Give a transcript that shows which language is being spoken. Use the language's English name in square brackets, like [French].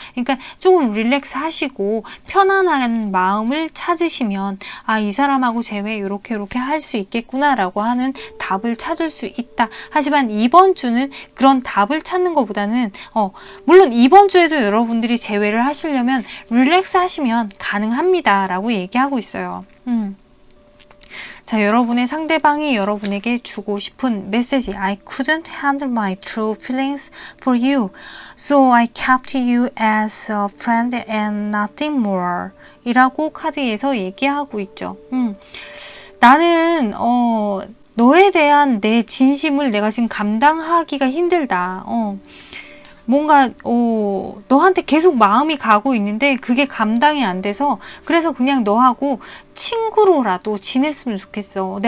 [Korean] 그러니까 조금 릴렉스 하시고 편안한 마음을 찾으시면 이 사람하고 재회 이렇게 할 수 있겠구나 라고 하는 답을 찾을 수 있다. 하지만 이번 주는 그런 답을 찾는 것보다는 물론 이번 주에도 여러분들이 재회를 하시려면 릴렉스 하시면 가능합니다 라고 얘기하고 있어요. 자, 여러분의 상대방이 여러분에게 주고 싶은 메시지 [English] I couldn't handle my true feelings for you so I kept you as a friend and nothing more [Korean] 이라고 카드에서 얘기하고 있죠. 나는 너에 대한 내 진심을 내가 지금 감당하기가 힘들다. 뭔가 너한테 계속 마음이 가고 있는데 그게 감당이 안 돼서 그래서 그냥 너하고 친구로라도 지냈으면 좋겠어.